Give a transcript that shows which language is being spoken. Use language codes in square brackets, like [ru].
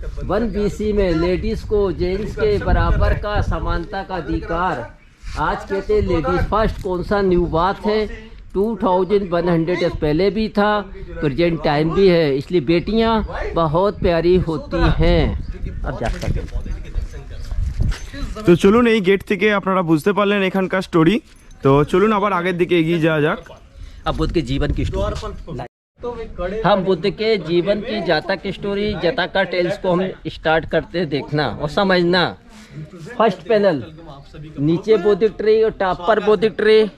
[hi] 1 BC में ladies को gents के बराबर का, समानता का अधिकार। आज कहते हैं लेडीज फर्स्ट, कौन सा न्यू बात है? 2100 ईयर्स पहले भी था, प्रेजेंट टाइम भी है। इसलिए बेटियाँ बहुत प्यारी होती हैं। अब जा सकते हैं। [bn] তো চলুন, এই গেট থেকে আপনারা বুঝতে পারলেন এখানকার স্টোরি। তো চলুন আবার আগের দিকে এগিয়ে যাওয়া যাক। [hi] अब बुद्ध के जीवन की स्टोरी, हम बुद्ध के जीवन की जातक की स्टोरी, जातक का टेल्स को हम स्टार्ट करते हैं देखना और समझना। फर्स्ट पैनल, नीचे बोधिक ट्री और टॉप पर बोधिक ट्री।